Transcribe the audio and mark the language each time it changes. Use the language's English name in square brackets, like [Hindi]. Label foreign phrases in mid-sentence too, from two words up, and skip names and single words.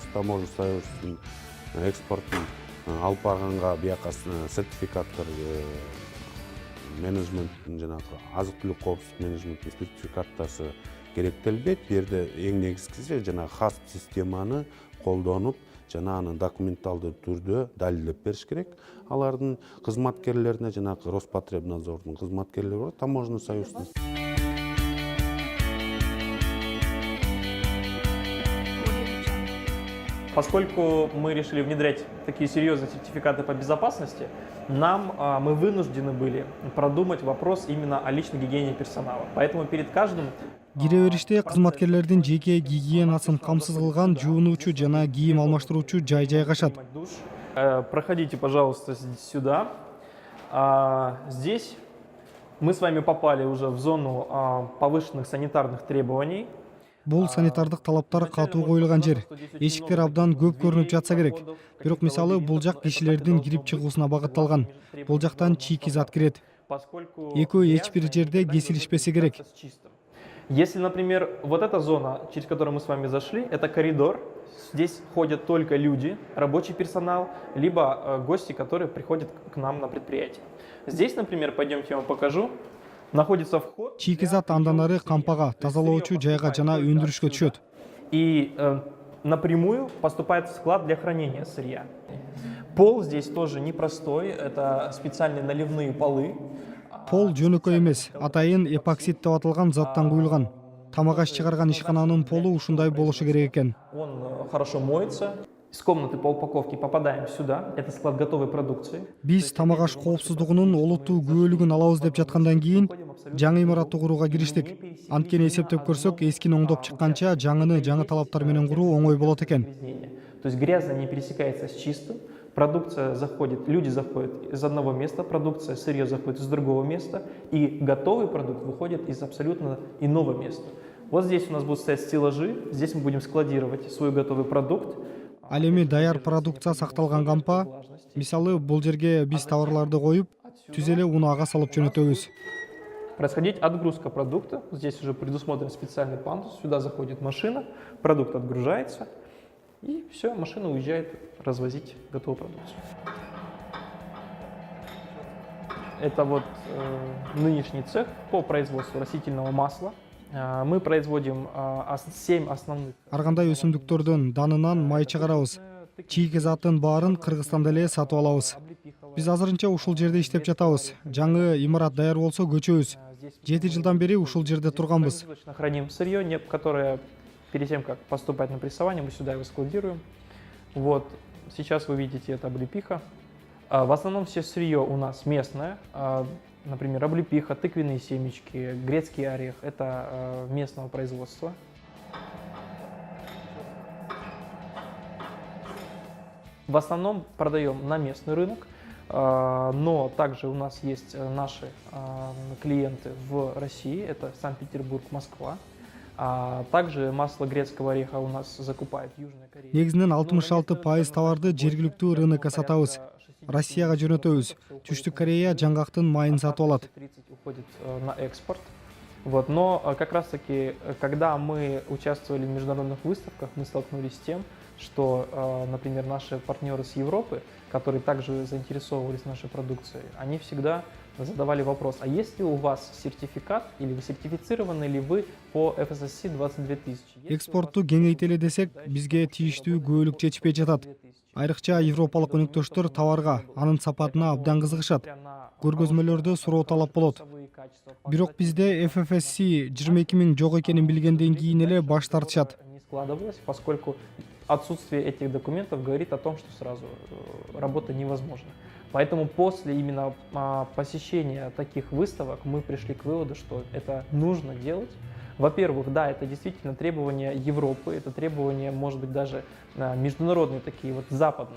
[Russian] Таможенный союздун [Kyrgyz] экспортун алып барганга бияка сертификаттар менеджменттин жанагы азык-түлүк коопсуздук менеджменттин сертификаттасы керектелбейт. Бу жерде эң негизгиси жанагы ХАСП системаны колдонуп, жана аны документалдуу түрдө далилдеп бериш керек. Алардын кызматкерлерине жанагы Роспотребнадзордун кызматкерлери бар, [Russian] таможенный союздун. Поскольку мы решили внедрять такие серьезные сертификаты по безопасности, мы вынуждены были продумать вопрос именно о личной гигиене персонала. Поэтому перед каждым... [Kyrgyz] Кире бериште кызматкерлердин жеке гигиенасын камсыз кылган жуунуучу жана кийим алмаштыруучу жай жайгашат. [Russian] Проходите, пожалуйста, сюда. Здесь мы с вами попали уже в зону повышенных санитарных требований. [Kyrgyz] Бул санитардык талаптар катуу коюлган жер. Эшиктер абдан көп көрүнүп жатса керек. Бирок мисалы бул жак кишилердин кирип чыгуусуна багытталган. Бул жактан чийки зат кирет. Экөө эч бир жерде кесилишпесе керек. [Russian] Если, например, вот эта зона, через которую мы с вами зашли, это коридор. Здесь ходят только люди, рабочий персонал, либо гости, которые приходят к нам на предприятие. Здесь, например, пойдемте я вам покажу. Находится вход. [Kyrgyz] Чийки зат андан ары кампага, тазалоочу жайга жана өндүрүшкө түшөт. [Russian] И напрямую поступает в склад для хранения сырья. Пол здесь тоже непростой, это специальные наливные полы. [Kyrgyz] Пол жөнөкөй эмес, атайын эпоксид деп аталган заттан куюлган. Тамак аш чыгарган ишкананын полу ушундай болушу керек экен. [Russian] Он хорошо моется. Из комнаты по упаковке попадаем сюда. Это склад готовой продукции. [Kyrgyz] Биз тамак аш коопсуздугунун олуттуу күбөлүгүн алабыз деп жаткандан кийин жаңы имаратты курууга кириштик. Анткени эсептеп көрсөк, эскини оңдоп чыкканча жаңыны жаңы талаптар менен куруу оңой болот экен. [Russian] То есть грязное не пересекается с чистым. Продукция заходит, люди заходят из одного места, продукция, сырье заходит из другого места, и готовый продукт выходит из абсолютно иного места. Вот здесь у нас будут стоять стеллажи, здесь мы будем складировать свой готовый продукт. [Kyrgyz] Ал эми даяр продукция сакталган кампа, мисалы бул жерге биз товарларды коюп, түз эле унаага салып жөнөтөбүз. [Russian] Происходить отгрузка продукта. Здесь уже предусмотрен специальный пандус. Сюда заходит машина, продукт отгружается, и все, машина уезжает развозить готовую продукцию. Это вот нынешний цех по производству растительного масла. Мы производим 7 основных. [Kyrgyz] Ар кандай өсүмдүктөрдөн данынан май чыгарабыз. Чийки затын баарын Кыргызстанда эле сатып алабыз. Биз азырынча ушул жерде иштеп жатабыз. Жаңы имарат даяр болсо көчөбүз. 7 жылдан бери ушул жерде турганбыз. [Russian] Храним сырье, которое перед тем, как поступать на прессование, мы сюда его складируем. Вот, сейчас вы видите, это облепиха. В основном все сырье у нас местное. Например, облепиха, тыквенные семечки, грецкий орех – это местного производства. В основном продаем на местный рынок, но также у нас есть наши клиенты в России, это Санкт-Петербург, Москва. Также масло грецкого ореха у нас закупает Южная Корея. [Kyrgyz] Негизинен 66% товарды жергиликтүү рынокко сатабыз. Россияга жөнөтөбүз. Түштүк Корея жаңгактын майын сатып алат. [Russian] 30 уходит на экспорт. Вот, но как раз таки, когда мы участвовали в международных выставках, мы столкнулись с тем, что, например, наши партнеры с Европы, которые также заинтересовывались нашей продукцией, они всегда задавали вопрос, а есть ли у вас сертификат, или вы сертифицированы ли вы по FSSC 22000? [Kyrgyz] Экспортту кеңейтели десек, бизге тийиштүү күбөлүк жетишпей жатат. Айрыкча европалык өнөктөштөр товарга, анын сапатына абдан кызыгышат. Көргөзмөлөрдө суроо талап болот. Бирок бизде FFSC 22 000 жок экенин билгенден кийин эле баш тартышат. [Russian] Не складывалось, поскольку отсутствие этих документов говорит о том, что сразу работа невозможна. Поэтому после именно посещения таких выставок мы пришли к выводу, что это нужно делать. Во-первых, да, это действительно требования Европы, это требования, может быть, даже международные такие вот западные.